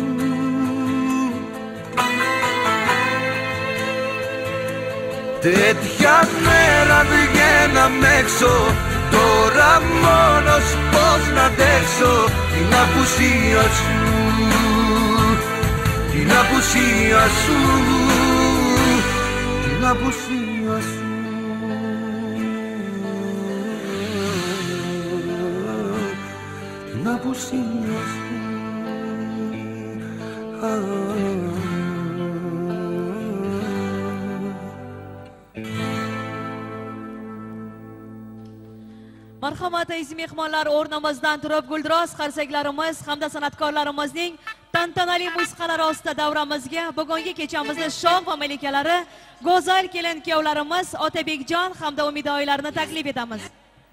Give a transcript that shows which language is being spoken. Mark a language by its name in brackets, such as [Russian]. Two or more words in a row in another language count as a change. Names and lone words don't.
[Greek] Τέτοια μέρα βγαίναμε έξω, τώρα μόνος πώς να αντέξω την απουσία σου, την απουσία σου, την απουσία σου. Την απουσία σου. [Uzbek] Marhamat aziz mehmonlar, o'rnimizdan turib guldiroz qarsaklarimiz hamda san'atkorlarimizning tantanali musiqalari ostida davramizga bugungi kechamizni shoh va malikalari go'zal kelin kuyovlarimiz Otabekjon hamda Umidoylarni taklif etamiz.